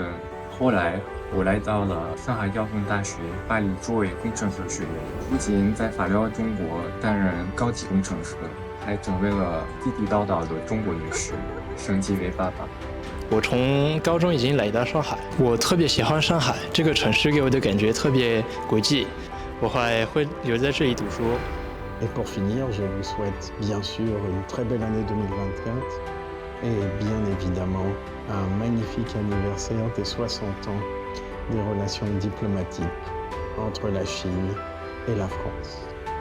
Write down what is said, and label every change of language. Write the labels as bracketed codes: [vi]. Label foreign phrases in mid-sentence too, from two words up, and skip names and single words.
[zh] 后来我来到了上海交通大学巴黎作为工程师学院，不仅在发表中国担任高级工程师，还成为了地地道道的中国女婿，升级为爸爸。我从高中已经来到上海，我特别喜欢上海这个城市，给我的感觉特别国际，我还会留在这里读书。 [fr] Et pour finir, je vous souhaite bien sûr une très belle année 2024 et bien évidemment un magnifique anniversaire des 60 ans des relations diplomatiques entre la Chine et la France.